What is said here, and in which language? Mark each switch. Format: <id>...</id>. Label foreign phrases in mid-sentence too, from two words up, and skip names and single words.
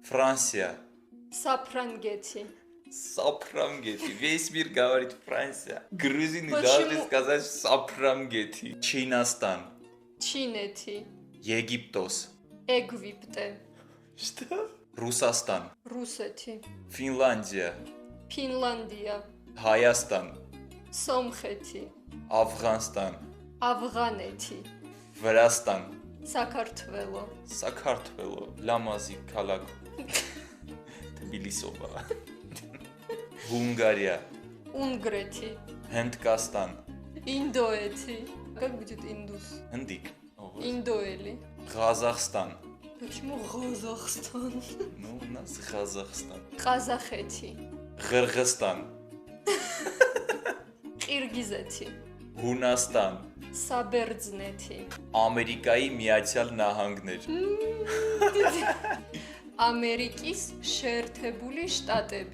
<ka>Fransiya. Საფრანგეთი. Საფრანგეთი.</ka> <ru>Весь мир говорит Франция. Грузины Почему? должны сказать Საფრანგეთი. Чинастан.</ru> <ka>ჩინეთი. Египтос. ეგვიპტე.</ka> <ru>Что? Русастан.</ru> <ka>რუსეთი. Финляндия. ფინლანდია. Հայաստան. სომხეთი. Афганстан. ავღანეთი. Վրաստան. საქართველო. Საქართველო. Լամազի ქალაქ. Թբիլիսովա. Հունգարիա. უნგრეთი. Հնդկաստան. ინდოეთი.</ka> <ru>Как будет индус?</ru> <hy>Հնդիկ.</hy> <ka>Индоელი. Ղազախստան.</ka> <ru>Почему Казахстан? Ну, у нас Ղազախստан.</ru> <ka>ყაზახეთი. Қырғызстан. ყირგიზეთი. Հունաստան. საბერძნეთი.</ka> <hy>Ամերիկայի Միացյալ Նահանգներ.</hy> <ka>ამერიკის შეერთებული შტატები.</ka>